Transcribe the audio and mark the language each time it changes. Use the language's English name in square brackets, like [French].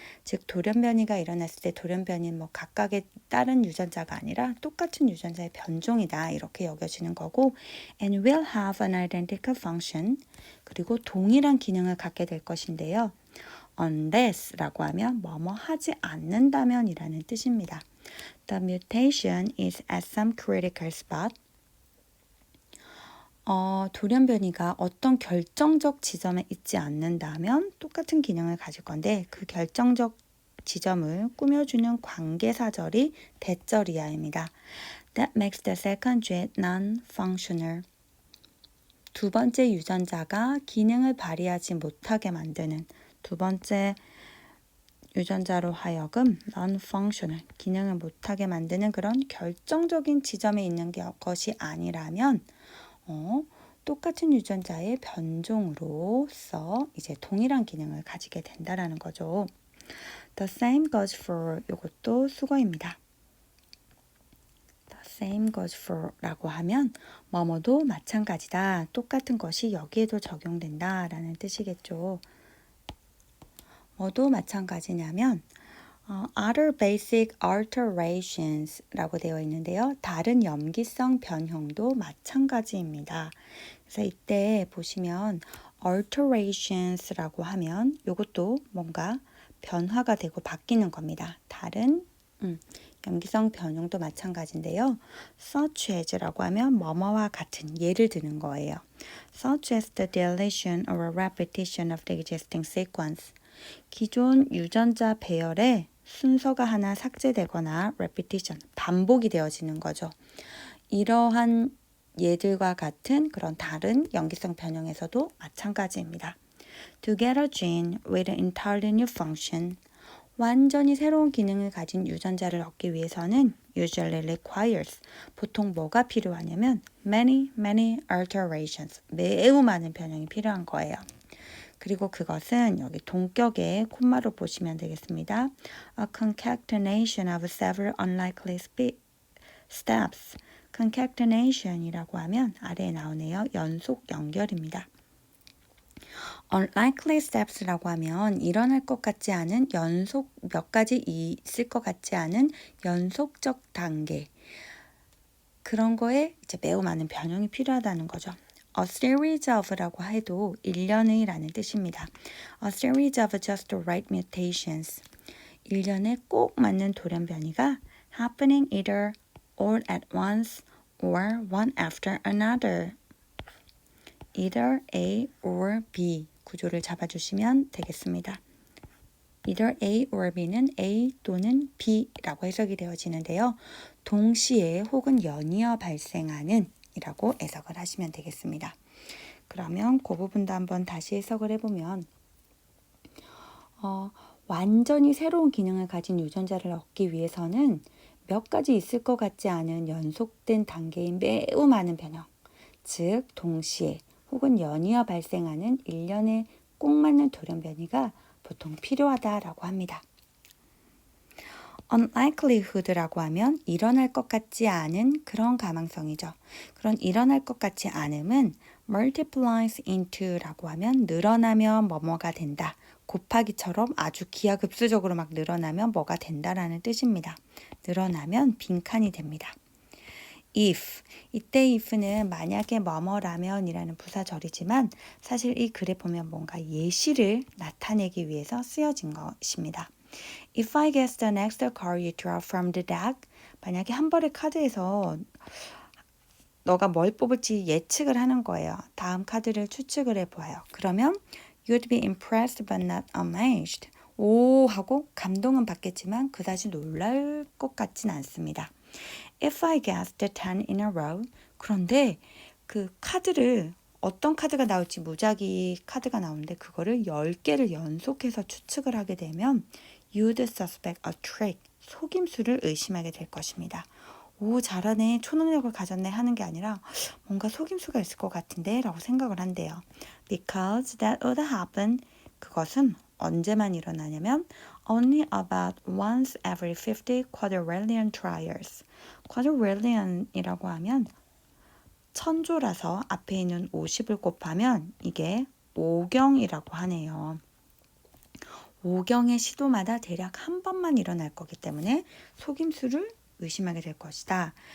[Korean] 즉 돌연변이가 일어났을 때 돌연변이는 뭐 각각의 다른 유전자가 아니라 똑같은 유전자의 변종이다 이렇게 여겨지는 거고 [English] and will have an identical function [Korean] 그리고 동일한 기능을 갖게 될 것인데요. unless라고 하면 뭐뭐 하지 않는다면 이라는 뜻입니다. [English] The mutation is at some critical spot. [Korean] 돌연변이가 어떤 결정적 지점에 있지 않는다면 똑같은 기능을 가질 건데 그 결정적 지점을 꾸며주는 관계사절이 대절이야입니다. [English] That makes the second gene non-functional. [Korean] 두 번째 유전자가 기능을 발휘하지 못하게 만드는 두 번째 유전자로 하여금 non-functional, 기능을 못하게 만드는 그런 결정적인 지점에 있는 것이 아니라면 똑같은 유전자의 변종으로서 이제 동일한 기능을 가지게 된다라는 거죠. [English] The same goes for [Korean] 이것도 수거입니다. [English] The same goes for [Korean] 라고 하면 뭐뭐도 마찬가지다. 똑같은 것이 여기에도 적용된다 라는 뜻이겠죠. 뭐도 마찬가지냐면 [English] other basic alterations [Korean] 라고 되어 있는데요. 다른 염기성 변형도 마찬가지입니다. 그래서 이때 보시면 alterations 라고 하면 이것도 뭔가 변화가 되고 바뀌는 겁니다. 다른 염기성 변형도 마찬가지인데요. such as라고 하면 뭐뭐와 같은 예를 드는 거예요. [English] such as the deletion or repetition of the existing sequence. [Korean] 기존 유전자 배열에 순서가 하나 삭제되거나 repetition, 반복이 되어지는 거죠. 이러한 예들과 같은 그런 다른 염기성 변형에서도 마찬가지입니다. [English] To get a gene with an entirely new function, [Korean] 완전히 새로운 기능을 가진 유전자를 얻기 위해서는 [English] usually requires, [Korean] 보통 뭐가 필요하냐면 [English] many alterations, [Korean] 매우 많은 변형이 필요한 거예요. 그리고 그것은 여기 동격의 콤마로 보시면 되겠습니다. [English] A concatenation of several unlikely steps. [Korean] concatenation이라고 하면 아래에 나오네요. 연속 연결입니다. [English] unlikely steps [Korean] 라고 하면 일어날 것 같지 않은 연속 몇 가지 있을 것 같지 않은 연속적 단계. 그런 거에 이제 매우 많은 변형이 필요하다는 거죠. [English] A series of [Korean] 라고 해도 일련의 라는 뜻입니다. [English] A series of just right mutations. [Korean] 일련에 꼭 맞는 돌연 변이가 [English] happening either all at once or one after another. either A or B [Korean] 구조를 잡아주시면 되겠습니다. [English] either A or B [Korean] 는 A 또는 B라고 해석이 되어지는데요. 동시에 혹은 연이어 발생하는 이라고 해석을 하시면 되겠습니다. 그러면 그 부분도 한번 다시 해석을 해보면 완전히 새로운 기능을 가진 유전자를 얻기 위해서는 몇 가지 있을 것 같지 않은 연속된 단계인 매우 많은 변형, 즉 동시에 혹은 연이어 발생하는 일련에 꼭 맞는 돌연 변이가 보통 필요하다라고 합니다. unlikelihood라고 하면 일어날 것 같지 않은 그런 가망성이죠. 그런 일어날 것 같지 않음은 [English] multiplies into [Korean] 라고 하면 늘어나면 뭐뭐가 된다. 곱하기처럼 아주 기하급수적으로 막 늘어나면 뭐가 된다라는 뜻입니다. 늘어나면 빈칸이 됩니다. if, 이때 if는 만약에 뭐뭐라면 이라는 부사절이지만 사실 이 글에 보면 뭔가 예시를 나타내기 위해서 쓰여진 것입니다. [English] If I guess the next card you draw from the deck, [Korean] 만약에 한 벌의 카드에서 너가 뭘 뽑을지 예측을 하는 거예요. 다음 카드를 추측을 해보아요. 그러면 [English] you'd be impressed but not amazed. [Korean] 오 하고 감동은 받겠지만 그다지 놀랄 것 같진 않습니다. [English] If I guessed 10 in a row, [Korean] 그런데 그 카드를 어떤 카드가 나올지 무작위 카드가 나오는데 그거를 10개를 연속해서 추측을 하게 되면 [English] you'd suspect a trick, [Korean] 속임수를 의심하게 될 것입니다. 오 잘하네, 초능력을 가졌네 하는 게 아니라 뭔가 속임수가 있을 것 같은데 라고 생각을 한대요. [English] Because that would happen, [Korean] 그것은 언제만 일어나냐면 [English] only about once every 50 quadrillion trials. [Korean] quadrillion이라고 하면 천조라서 앞에 있는 50을 곱하면 이게 5경이라고 하네요. 5경의 시도마다 대략 한 번만 일어날 거기 때문에 속임수를 의심하게 될 것이다.